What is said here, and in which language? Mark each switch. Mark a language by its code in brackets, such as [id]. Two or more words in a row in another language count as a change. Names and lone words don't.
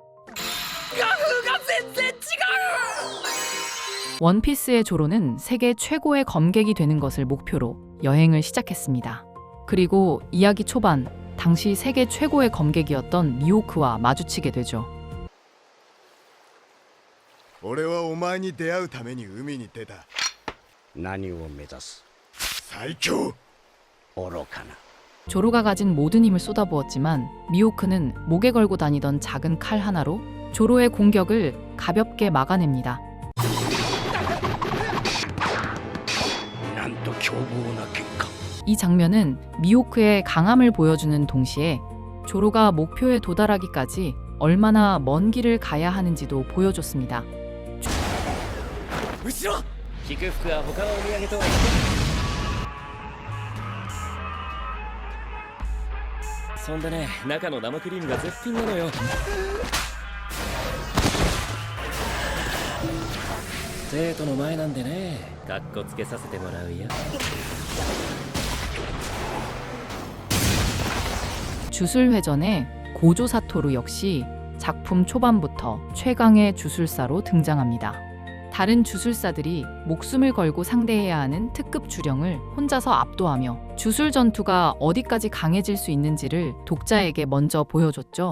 [ko] 원피스의 조로는 세계 최고의 검객이 되는 것을 목표로 여행을 시작했습니다. 그리고 이야기 초반, 당시 세계 최고의 검객이었던 미호크와 마주치게 되죠. [ja] 俺はお前に出会うために海に出た。何を目指す最強。愚かな [ko] 조로가 가진 모든 힘을 쏟아부었지만 미호크는 목에 걸고 다니던 작은 칼 하나로 조로의 공격을 가볍게 막아냅니다. [ja] なんと凶暴な結果 [ko] 이 장면은 미호크의 강함을 보여주는 동시에 조로가 목표에 도달하기까지 얼마나 먼 길을 가야 하는지도 보여줬습니다. [ja] 後ろ。菊福は他のお土産とはそんでね、中の生クリームが絶品なのよ。デートの前なんでね、かっこつけさせてもらうよ。 [ko] 주술회전의 고조 사토루 역시 작품 초반부터 최강의 주술사로 등장합니다. 다른 주술사들이 목숨을 걸고 상대해야 하는 특급 주령을 혼자서 압도하며 주술 전투가 어디까지 강해질 수 있는지를 독자에게 먼저 보여줬죠.